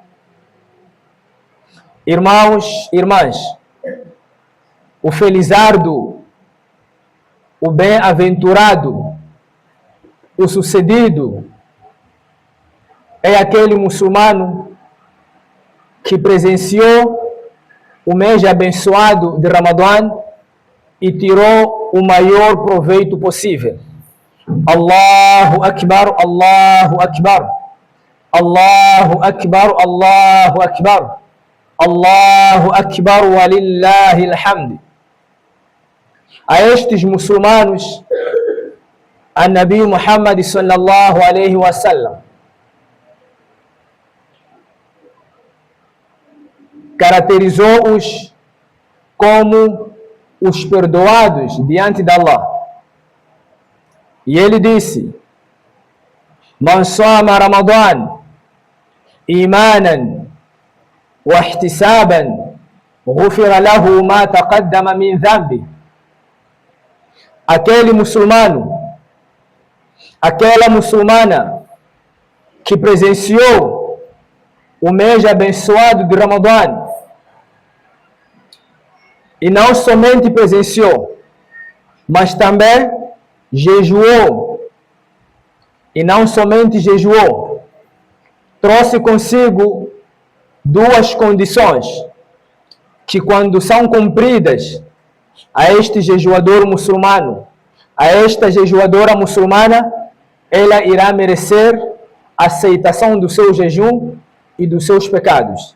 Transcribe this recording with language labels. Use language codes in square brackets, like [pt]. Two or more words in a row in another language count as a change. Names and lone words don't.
[pt] Irmãos e irmãs, o felizardo, o bem-aventurado, o sucedido é aquele muçulmano que presenciou o mês abençoado de Ramadã e tirou o maior proveito possível. [ar] الله أكبر، الله أكبر، الله أكبر، الله أكبر، الله أكبر, ولله الحمد. [pt] A estes muçulmanos, a Nabi Muhammad [ar] صلى الله عليه وسلم [pt] caracterizou-os como os perdoados diante de Allah. E ele disse: [ar] من صام رمضان إيمانا واحتسابا غفر له ما تقدم من ذنبه. [pt] Aquele muçulmano, aquela muçulmana que presenciou o mês abençoado de Ramadã e não somente presenciou, mas também jejuou, e não somente jejuou, trouxe consigo duas condições que, quando são cumpridas, a este jejuador muçulmano, a esta jejuadora muçulmana, ela irá merecer a aceitação do seu jejum e dos seus pecados.